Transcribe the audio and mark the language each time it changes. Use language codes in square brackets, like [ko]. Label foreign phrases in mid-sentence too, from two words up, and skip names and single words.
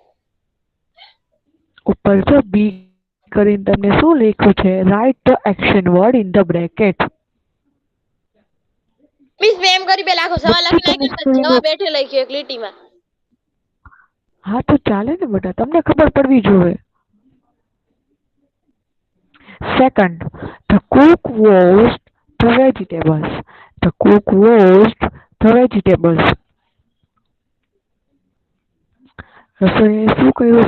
[gu] ઉપર જો બી કરીને તમને શું લખ્યું છે? [en] Write the action word in the bracket. [gu] મિસ મેં એમ કરી બે લાખો સવાલ લખી નાખ્યો, જવાબ બેઠે લખ્યો એક લીટીમાં. હા તો ચાલે ને બેટા, તમને ખબર પડવી જોઈએ. [en] Second, the cook washed the vegetables. The cook washed the vegetables. [gu] રસોઈએ શું કર્યું?